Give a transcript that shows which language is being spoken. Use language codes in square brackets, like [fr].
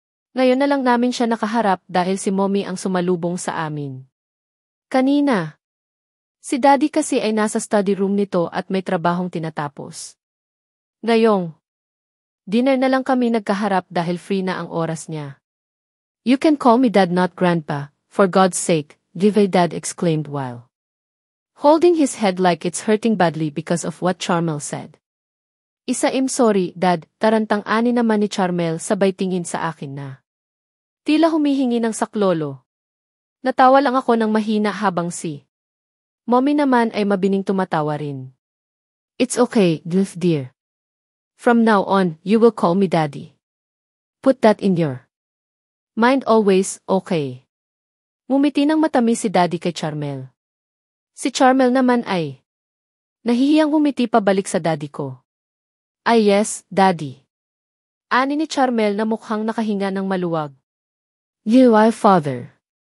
[tl] Ngayon na lang namin siya nakaharap dahil si Mommy ang sumalubong sa amin. Kanina. Si Daddy kasi ay nasa study room nito at may trabahong tinatapos. Ngayong dinner na lang kami nagkaharap dahil free na ang oras niya. [en] You can call me Dad, not Grandpa, for God's sake, Divay, Dad exclaimed while holding his head like it's hurting badly because of what Charmel said. I'm sorry, Dad, [tl] tarantang-ani naman ni Charmel sabay tingin sa akin na tila humihingi ng saklolo. Natawa lang ako ng mahina habang si Mommy naman ay mabining tumatawa rin. [en] It's okay, dear. From now on, you will call me Daddy. Put that in your mind always, okay? [tl] Ngumiti ng matamis si Daddy kay Charmel. Si Charmel naman ay nahihiyang humiti pabalik sa daddy ko. Ay [en] yes, Daddy. [tl] Ani ni Charmel na mukhang nakahinga ng maluwag. [en] You are father.